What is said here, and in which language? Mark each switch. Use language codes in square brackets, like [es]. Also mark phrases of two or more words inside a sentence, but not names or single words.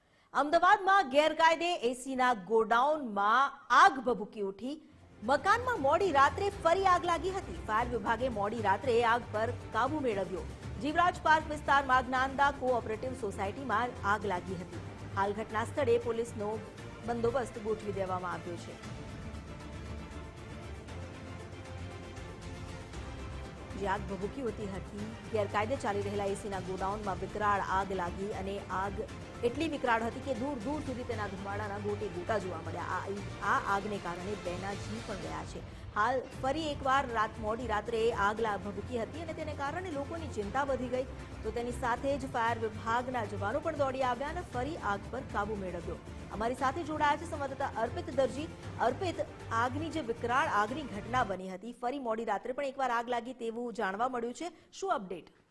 [gu] અમદાવાદમાં ગેરકાયદે એસીના ગોડાઉનમાં આગ ભભૂકી ઉઠી। મકાનમાં મોડી રાત્રે ફરી આગ લાગી હતી। ફાયર વિભાગે મોડી રાત્રે આગ પર કાબુ મેળવ્યો। જીવરાજ પાર્ક વિસ્તારમાં જ્ઞાનદા કોઓપરેટિવ સોસાયટીમાં આગ લાગી હતી। હાલ ઘટના સ્થળે પોલીસનો બંદોબસ્ત ગોઠવી દેવામાં આવ્યો છે। આગ ભભૂકી હોતી હતી। ગેરકાયદે ચાલી રહેલા એસીના ગોડાઉનમાં વિકરાળ આગ લાગી અને આગ એટલી વિકરાળ હતી કે દૂર દૂર સુધી તેના ધુમાડાના ગોટે ગોટા જોવા મળ્યા। आ આગને કારણે બેના જીવ પણ ગયા છે। હાલ ફરી એકવાર મોડી રાત્રે આગ ભભૂકી હતી અને તેને કારણે લોકોની ચિંતા વધી ગઈ। તો તેની સાથે જ ફાયર વિભાગના જવાનો પણ દોડી આવ્યા અને ફરી આગ પર કાબુ મેળવ્યો। અમારી સાથે જોડાયા છે સંવાદદાતા અર્પિત દરજી। અર્પિત, આગની જે વિકરાળ આગની ઘટના બની હતી, ફરી મોડી રાત્રે પણ એકવાર આગ લાગી તેવું જાણવા મળ્યું છે, શું અપડેટ?